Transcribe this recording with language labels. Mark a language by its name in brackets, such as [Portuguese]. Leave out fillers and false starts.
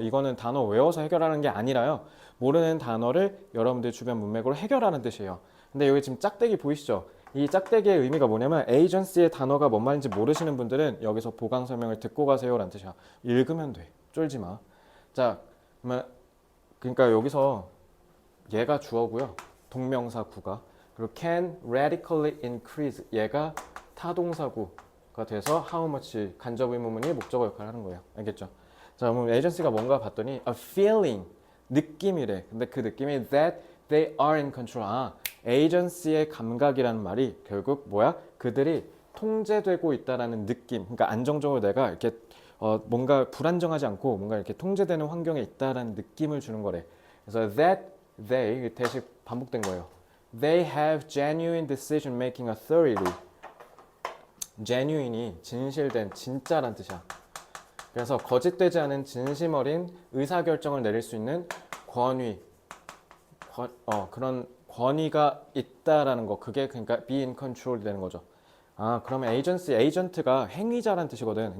[Korean] 이거는 단어 외워서 해결하는 게 아니라요. 모르는 단어를 여러분들 주변 문맥으로 해결하는 뜻이에요. 근데 여기 지금 짝대기 보이시죠? 이 짝대기의 의미가 뭐냐면 에이전시의 단어가 뭔 말인지 모르시는 분들은 여기서 보강 설명을 듣고 가세요 라는 뜻이야. 읽으면 돼. 쫄지 마. 자, 그러니까 여기서 얘가 주어고요. 동명사 구가. 그리고 [English] can radically increase. [Korean] 얘가 타동사구가 돼서 how much 간접 의문문이 목적어 역할을 하는 거예요. 알겠죠? 자, 그럼 에이전시가 뭔가 봤더니 [English] a feeling [Korean] 느낌이래. 근데 그 느낌이 [English] that they are in control. [Korean] 에이전시의 감각이라는 말이 결국 뭐야? 그들이 통제되고 있다라는 느낌. 그러니까 안정적으로 내가 이렇게 뭔가 불안정하지 않고 뭔가 이렇게 통제되는 환경에 있다라는 느낌을 주는 거래. 그래서 [English] that they [Korean] 대신 반복된 거예요. [English] They have genuine decision making authority. [Korean] genuine이 진실된 진짜란 뜻이야. 그래서 거짓되지 않은 진심 어린 의사결정을 내릴 수 있는 권위, 그런 권위가 있다라는 거. 그게 그러니까 [English] be in control [Korean] 이 되는 거죠. 그러면 agency, agent가 행위자란 뜻이거든.